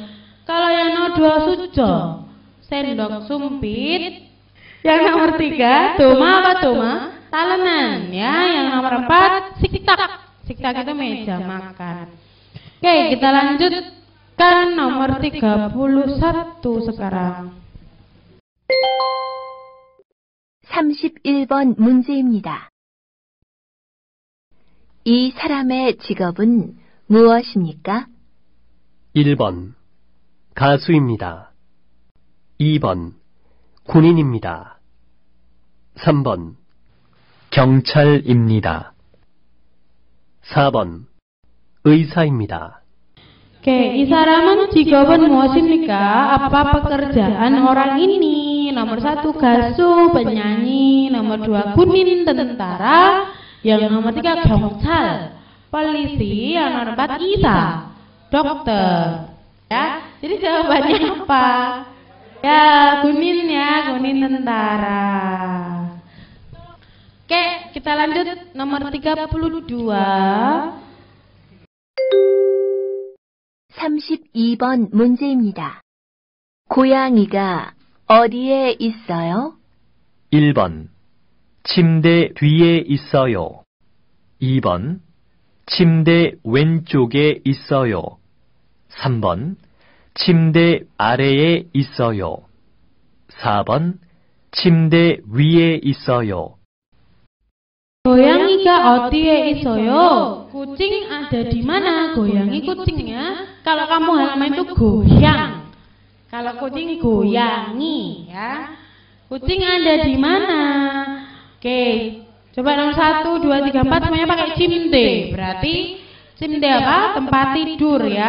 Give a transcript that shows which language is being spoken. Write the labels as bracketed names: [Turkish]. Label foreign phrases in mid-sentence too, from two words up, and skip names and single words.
[Indonesian] Kalau yang nomor 2 sujo, sendok sumpit. Yang nomor 3, doma apa doma? Talenan ya. Yang nomor 4, siktak. Siktak itu meja makan. Oke, kita lanjutkan nomor 31 sekarang. [Korean] 31번 문제입니다. 이 사람의 직업은 무엇입니까? 1번 가수입니다. 2번 군인입니다. 3번 경찰입니다. 4번 의사입니다. Oke, 이 사람은 직업은 무엇입니까? [Indonesian] Apa pekerjaan orang ini? Nomor 1 gasu, penyanyi. Nomor 2 kunin, tentara. Yang nomor 3 경찰, polisi. Yang nomor 4 isa, dokter. Ya, jadi jawabannya apa? Ya, Kunin tentara. Oke, kita lanjut nomor 32. [Korean] 32번 문제입니다. 고양이가 어디에 있어요? 1번 침대 뒤에 있어요. 2번 침대 왼쪽에 있어요. 3번 침대 아래에 있어요. 4번 침대 위에 있어요. Goyangiga 어디에 있어요? [Indonesian] Kucing ada di mana? Goyangi kucingnya. Kalau kamu halaman itu goyang. Kalau kucing goyangi, ya. Kucing ada di mana? Oke, coba nomor 1, 2, 3, 4 semuanya pakai cimde. Berarti cimde apa? Tempat tidur, ya.